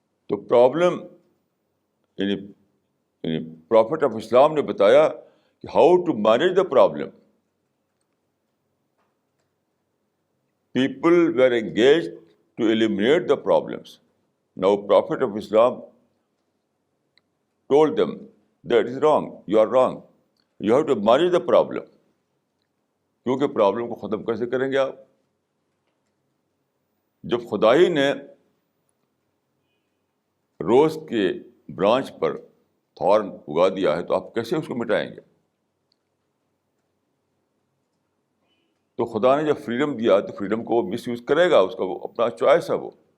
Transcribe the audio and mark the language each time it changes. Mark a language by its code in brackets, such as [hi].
[en] تو پرابلم یعنی prophet of Islam [ur] نے بتایا کہ [en] How to manage the problem. People were engaged to eliminate the problems. Now prophet of Islam told them that is wrong, you are wrong, you have to manage the problem. [ur] کیونکہ problem کو ختم کیسے کریں گے آپ؟ جب خدا ہی نے روز کے برانچ پر تھارن اگا دیا ہے تو آپ کیسے اس کو مٹائیں گے؟ تو خدا نے جب فریڈم دیا تو فریڈم کو وہ مس یوز کرے گا، اس کا وہ اپنا چوائس ہے وہ.